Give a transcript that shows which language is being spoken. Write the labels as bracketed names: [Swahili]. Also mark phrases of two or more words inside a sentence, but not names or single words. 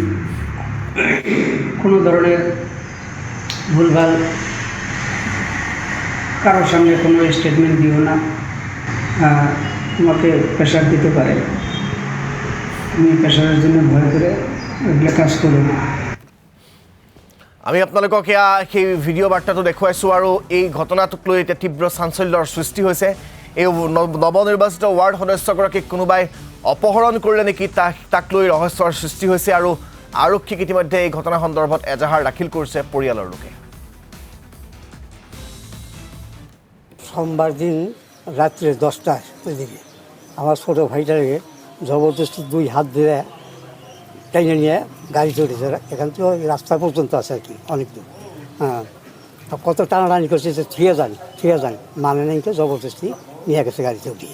[Bangla] কোনো ধরনের ভুলভাল কারোর সামনে কোনো স্টেটমেন্ট দিও না তোমাকে প্রেশার দিতে পারে তুমি প্রেশারের জন্য ভয় করে এগুলো কাজ করো না [Assamese] আমি আপোনালোকক সেই ভিডিঅ' বাৰ্তাটো দেখুৱাইছোঁ আৰু এই ঘটনাটোক লৈ এতিয়া তীব্ৰ চাঞ্চল্যৰ সৃষ্টি হৈছে এই নৱনিৰ্বাচিত ৱাৰ্ড সদস্যগৰাকীক কোনোবাই অপহৰণ কৰিলে নেকি তাক লৈ ৰহস্যৰ সৃষ্টি হৈছে আৰু আৰক্ষীক ইতিমধ্যে এই ঘটনা সন্দৰ্ভত এজাহাৰ দাখিল কৰিছে পৰিয়ালৰ লোকে [Bangla] সোমবার দিন রাত্রে 10টার দিকে আমার ছোটো ভাইটাকে জবরদস্তি দুই হাত ধরে টেনে নিয়ে গাড়ি চড়েছে এখান থেকে রাস্তা পর্যন্ত আছে আর কি অনেক দূর হ্যাঁ কত টানাটানি করছে যে থিয়ে যান মানে নেই তো জবরদস্তি নিয়ে গেছে গাড়িতে উঠিয়ে